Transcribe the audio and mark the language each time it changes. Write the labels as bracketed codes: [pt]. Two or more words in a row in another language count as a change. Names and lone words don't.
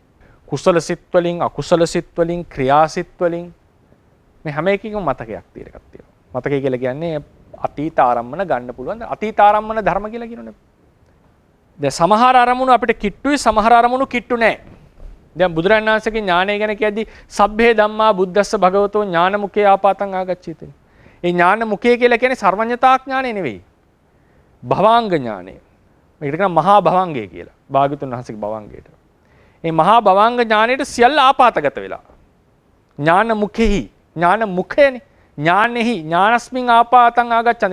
[si] කුසල සිත් වලින් අකුසල සිත් වලින් ක්‍රියා සිත් වලින් මේ හැම එකකම මතකයක් තියෙන එකක් තියෙනවා. මතකය කියලා කියන්නේ අතීත ආරම්මන ගන්න පුළුවන්. අතීත ආරම්මන ධර්ම කියලා කියනෝනේ. දැන් සමහර අරමුණු අපිට කිට්ටුයි සමහර අරමුණු කිට්ටු නැහැ. දැන් බුදුරජාණන් වහන්සේගේ ඥානය ගැන කියද්දී [pi] සබ්බේ ධම්මා බුද්දස්ස භගවතෝ ඥානමුඛේ ආපාතං ආගච්ඡීති. [si] ඒ ඥානමුඛය කියලා කියන්නේ සර්වඥතා ඥානය නෙවෙයි. භවාංග ඥානය. මේකට කියන මහා භවංගය කියලා. භාග්‍යතුන් වහන්සේගේ භවංගයට. මේ මහා භවංග ඥානයට සියල්ල ආපාතගත වෙලා. [pi] ඥානමුඛෙහි ඥානමුඛයනේ. ඥානෙහි ඥානස්මින් ආපාතං ආගච්ඡanti.